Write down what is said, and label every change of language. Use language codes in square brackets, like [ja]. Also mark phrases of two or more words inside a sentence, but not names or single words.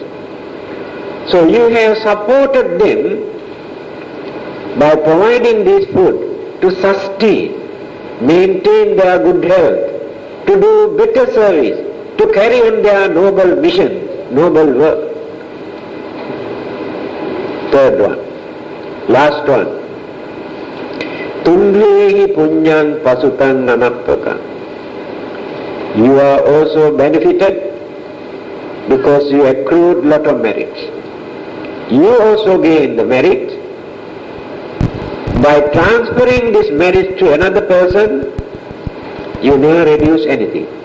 [en] So you have supported them by providing this food to sustain, maintain their good health, to do better service, to carry on their noble mission, noble work. Third one, last one. [pi] Tumbhehi punyang pasutang nanappaka. [en] You are also benefited because you accrued lot of merit. You also gain the merit. By transferring this merit to another person, you never reduce anything.